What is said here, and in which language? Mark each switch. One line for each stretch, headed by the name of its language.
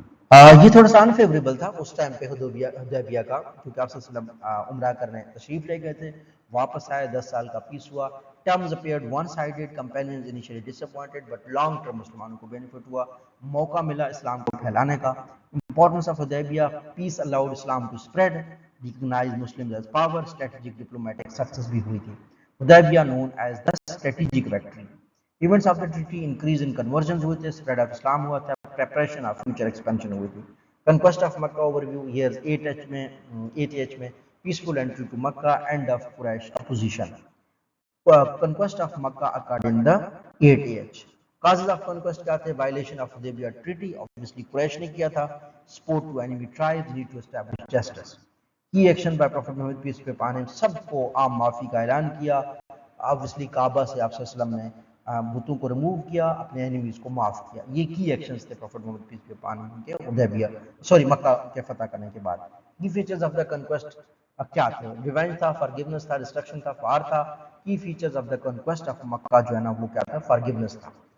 Urdu: یہ تھوڑا سا انفیوریبل تھا اس ٹائم پہ حدیبیہ کا، کیونکہ آپ صلی اللہ علیہ وسلم عمرہ کرنے تشریف لے گئے تھے، واپس آئے، 10 سال کا پیس ہوا۔
English: Terms appeared one-sided, companions initially disappointed,
Urdu: but long-term مسلمانوں کو بینیفٹ ہوا، موقع ملا اسلام کو پھیلانے کا۔
English: Importance of Hudaybiyah, peace allowed Islam to spread, recognized Muslims as power, strategic diplomatic success
Urdu: بھی ہوئی تھی۔
English: Hudaybiyah known as the strategic victory. Events of the treaty, increase in conversions ہوئے تھے، spread of Islam ہوا تھا، preparation of future expansion ہوئی تھی۔ Conquest of Makkah overview, years 8H میں peaceful entry to Makkah, end of Quraysh opposition. Conquest of Makkah occurred in the 8AH.
Urdu: Causes of conquest کیا تھے؟
English: Violation of Hudaybiyah Treaty, obviously Quraysh نے کیا تھا. Support to enemy tribes, need to establish justice. Key action by Prophet Muhammad peace be upon him,
Urdu: سب کو عام معافی کا اعلان کیا. Obviously کعبہ سے آپ صلی اللہ علیہ وسلم نے بتوں کو ریموو کیا، اپنے اینیمیز کو معاف کیا. یہ کی ایکشنز تھے
English: Prophet Muhammad peace be upon him
Urdu: کے حدیبیہ مکہ کے فتح کرنے کے بعد.
English: Key features of the conquest کیا تھے؟ Revenge تھا، forgiveness تھا، destruction تھا، وار تھا.
Urdu: کی features of the conquest of مکہ جو ہے نا وہ کیا تھا؟ فارگیونیس تھا.